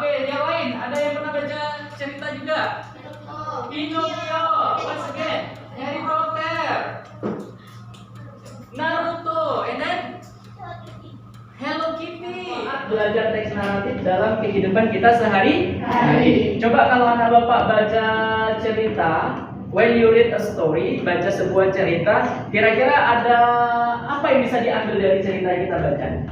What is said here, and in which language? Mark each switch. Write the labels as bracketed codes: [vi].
[id] Oke, yang lain ada yang pernah baca cerita juga? Pinocchio. [en] Once again, Harry Potter, Naruto, and then Hello Kitty. [id] Belajar teks naratif dalam kehidupan kita sehari-hari. Coba kalau anak bapak baca cerita, [en] when you read a story, [id] baca sebuah cerita, kira-kira ada apa yang bisa diambil dari cerita yang kita baca?